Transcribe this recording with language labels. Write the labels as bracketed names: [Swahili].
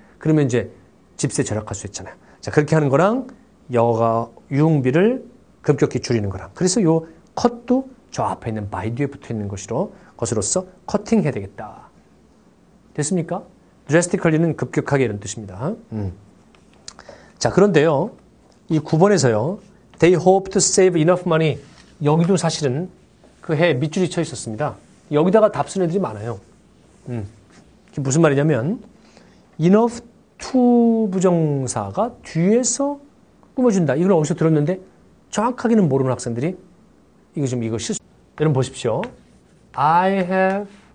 [Korean] 그러면 이제 집세 절약할 수 있잖아요. 자, 그렇게 하는 거랑 여가 유흥비를 급격히 줄이는 거랑. 그래서 요 컷도 저 앞에 있는 by 뒤에 붙어 있는 것으로서 커팅 해야 되겠다. 됐습니까? drastically는 급격하게 이런 뜻입니다. 자, 그런데요. 이 9번에서요. [English] They hope to save enough money. [Korean] 여기도 사실은 그 해 밑줄이 쳐 있었습니다. 여기다가 답 쓰는 애들이 많아요. 그게 무슨 말이냐면 enough to 부정사가 뒤에서 꾸며준다. 이걸 어디서 들었는데 정확하게는 모르는 학생들이 이거 실수. 여러분 보십시오. [English] I have